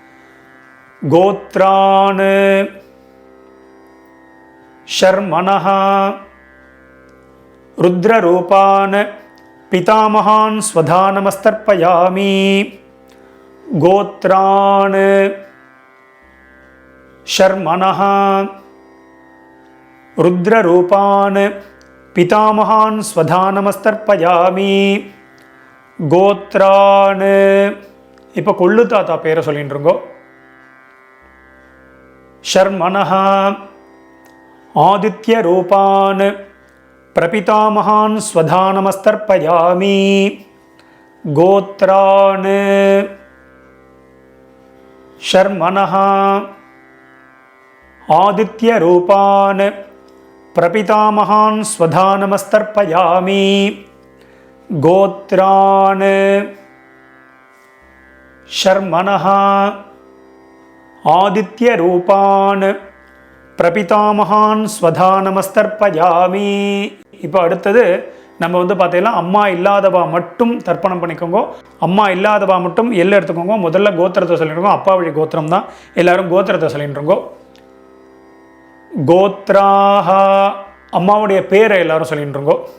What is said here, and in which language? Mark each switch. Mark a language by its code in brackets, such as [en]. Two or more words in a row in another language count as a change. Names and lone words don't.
[sa] गोत्रान् शर्मणः रुद्ररूपान् पितामहान् स्वधानमस्तर्पयामि. गोत्रान् शर्मणः रुद्ररूपान् पितामहान् स्वधा नमस्तर्पयामि गोत्रान्. [ta] இப்போ கொள்ளு தாத்தா பேரை சொல்லிட்டு இருக்கோம். [sa] शर्मणः आदित्य रूपान् प्रपितामहान् स्वधा नमस्तर्पयामि गोत्रान्. शर्मणः आदित्य रूपान् प्रपितामहान् स्वधा नमस्तर्पयामि गोत्रान्. शर्मणः आदित्य रूपान् प्रपितामहान् स्वधा नमस्तर्पयामि. [ta] இப்போ அடுத்தது நம்ம பார்த்தீங்கன்னா அம்மா இல்லாதவா மட்டும் தர்ப்பணம் பண்ணிக்கோங்க. அம்மா இல்லாதவா மட்டும் எல்லாம் எடுத்துக்கோங்க. முதல்ல கோத்திரத்தை சொல்லிட்டுருக்கோம். அப்பா வழி கோத்திரம் தான். எல்லாரும் கோத்திரத்தை சொல்லிட்டுருங்கோ. கோத்ராஹ அம்மாவுடைய பேரை எல்லாரும் சொல்லிட்டுருங்கோ.